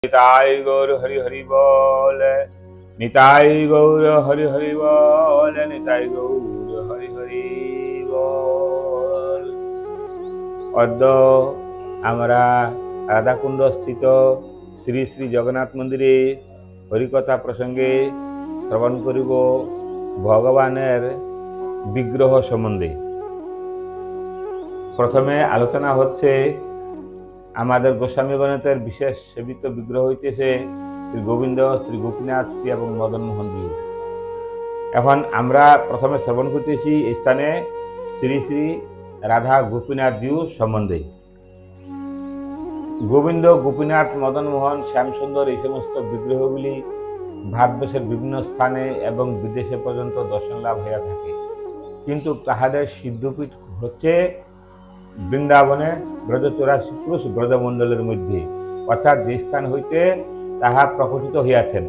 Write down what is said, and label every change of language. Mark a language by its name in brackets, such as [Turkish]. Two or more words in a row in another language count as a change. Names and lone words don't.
[Bangla] নিতাই গৌর হরি হরি বোল, নিতাই গৌর হরি হরি বোল, নিতাই গৌর হরি হরি বোল। অদ্য আমরা রাধাকুণ্ড স্থিত শ্রী শ্রী জগন্নাথ মন্দিরে হরিকথা প্রসঙ্গে শ্রবণ করিব ভগবানের বিগ্রহ সম্বন্ধে। প্রথমে আলোচনা হচ্ছে আমাদের গোস্বামী গণেশের বিশেষ সেবিত বিগ্রহ হইতেছে শ্রী গোবিন্দ, শ্রী গোপীনাথ, শ্রী এবং মদন মোহন জী। এখন আমরা প্রথমে শ্রবণ করতেছি এই স্থানে শ্রী শ্রী রাধা গোপীনাথ জি সম্বন্ধে। গোবিন্দ, গোপীনাথ, মদন মোহন, শ্যামসুন্দর এই সমস্ত বিগ্রহগুলি ভারতবর্ষের বিভিন্ন স্থানে এবং বিদেশে পর্যন্ত দর্শন লাভ হয়ে থাকে, কিন্তু তাহাদের সিদ্ধপীঠ হচ্ছে বৃন্দাবনে ব্রজ 84 পুরুষ ব্রজমণ্ডলের মধ্যে, অর্থাৎ যে স্থান হইতে তাহা প্রকটিত হইয়াছেন।